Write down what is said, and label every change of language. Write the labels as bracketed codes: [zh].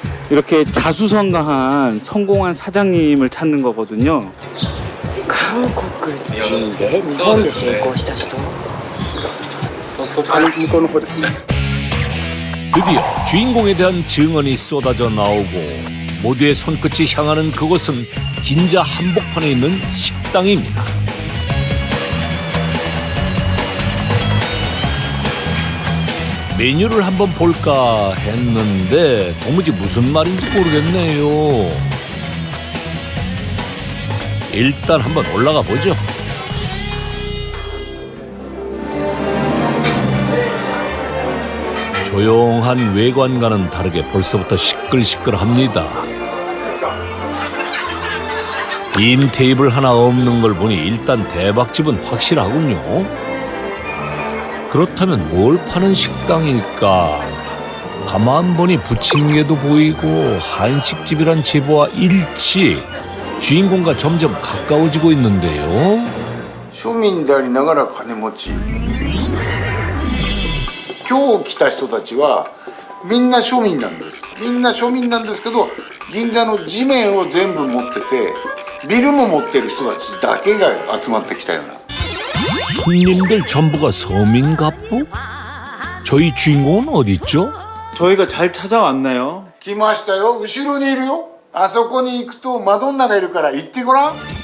[ko] 이렇게 자수성가한 성공한 사장님을 찾는 거거든요. [ja] 韓国人で日本で成功した人? [ko] 드디어 주인공에 대한 증언이 쏟아져 나오고 모두의 손끝이 향하는 그곳은 긴자 한복판에 있는 식당입니다. 메뉴를 한번 볼까 했는데 도무지 무슨 말인지 모르겠네요. 일단 한번 올라가 보죠. 조용한 외관과는 다르게 벌써부터 시끌시끌합니다. 빈 테이블 하나 없는 걸 보니 일단 대박집은 확실하군요. 그렇다면 뭘 파는 식당일까? 가만 보니 부침개도 보이고 한식집이란 제보와 일치. 주인공과 점점 가까워지고 있는데요. [ja] 庶民でありながら金持ち。今日来た人たちはみんな庶民なんです。みんな庶民なんですけど、銀座の地面を全部持ってて、ビルも持ってる人たちだけが集まってきたような。 [ko] 손님들 전부가 서민 갑부? 저희 주인공은 어디 있죠? 저희가 잘 찾아왔나요? [ja] 来ましたよ。後ろにいるよ。あそこに行くとマドンナがいるから行ってごらん。